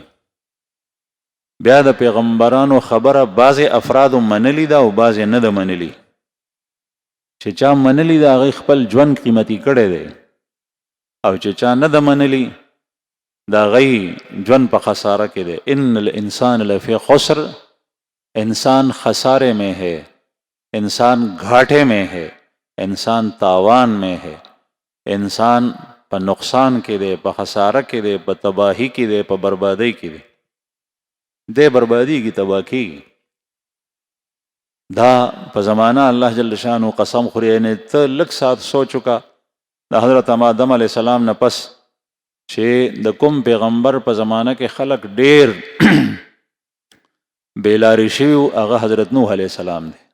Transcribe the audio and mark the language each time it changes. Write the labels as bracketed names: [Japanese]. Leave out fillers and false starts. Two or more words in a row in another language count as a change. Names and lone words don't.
[Pashto] بیا د پیغمبرانو خبره بعضې افرادو منلی ده او بعضې نه ده منلی. چې چا منلی ده هغې خپل ژوند قیمتي کړی دی، او چې چا نه ده منلی د هغې ژوند په خساره کې دی. [Arabic] ان الانسان لفی خسر، [Urdu] انسان خسارے میں ہے، انسان گھاٹے میں ہے، انسان تاوان میں ہے، [Pashto] انسان په نقصان کې دی، په خساره کې دی، په تباهی کې دی، په بربادۍ کې دی. دی بربادیږي، تباه کېږي. دا په زمانه الله [Arabic] جل شانو [Pashto] قسم خوري. یعنې ته لږ ساعت سوچ وکړه د حضرت آدم [Arabic] علیه السلام [Pashto] نه پس چې د کوم پیغمبر په زمانه کې خلق ډیر بیلاری شوي وو، هغه حضرت نوح [Arabic] علیه السلام [Pashto] دی.